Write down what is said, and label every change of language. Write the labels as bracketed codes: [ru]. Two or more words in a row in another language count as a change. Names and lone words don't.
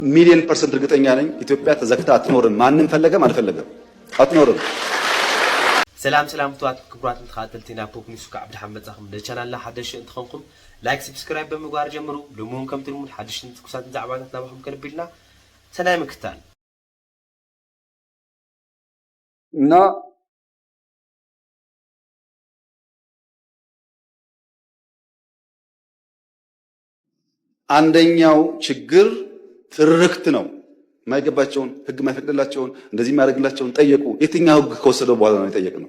[en] million percent [am] እርግጠኛ ነኝ ኢትዮጵያ ተዘግታ አትኖርም። ማንንም ፈለገም አልፈለገም አትኖርም። [ti] ሰላም ተዋት ክብራት ተኻተልቲና ፖፕ ኒውስ ከዓብድ ሐመጻኹም ለቻናልና ሓደሽ እንትኾንኩም [en] like subscribe [ti] በመግባር ጀምሩ። ለሙን ከም ትልሙን ሓደሽን ትኩሳት ዛዕባታት ናባኹም ከልቢልና ሰናይ ምክታል [am] እና አንደኛው ችግር ትርክት ነው። ማይገባቸውን ህግ ማይፈቅድላቸውን እንደዚህ ማድረግላቸውን ጠየቁ። የትኛው ህግ ከወሰደው በኋላ ነው የጠየቅነው?